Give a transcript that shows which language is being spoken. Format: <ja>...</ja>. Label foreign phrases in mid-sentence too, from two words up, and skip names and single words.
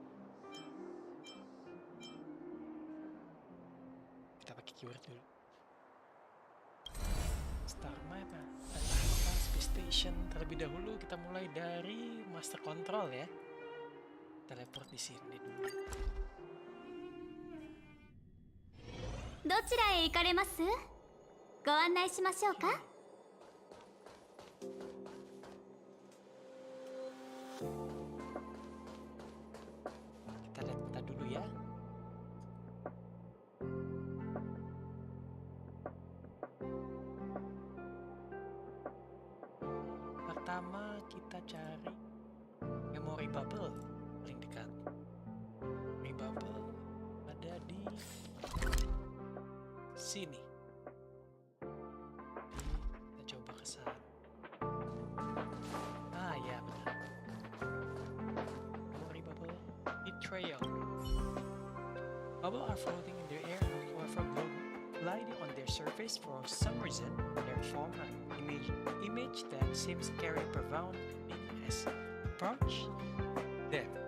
<id>Kita pakai keyword dulu.</id> <en>Star map, space station.</en> <id>Terlebih dahulu kita mulai dari</id> <en>master control</en> <id>ya. Teleport di sini dulu.</id> <ja>どちらへ行かれます？ご案内しましょうか？</ja> <id>Kita lihat peta dulu ya. Pertama kita cari</id> <en>memory bubble</en> <id>paling dekat.</id> <en>Memory bubble</en> <id>ada di sini. Kita coba ke sana. Ah ya benar.</id> <en>Memory bubble betrayal. Bubbles are floating in the air or from gliding on their surface. For some reason, they form an image that seems scary, profound as approach them.</en>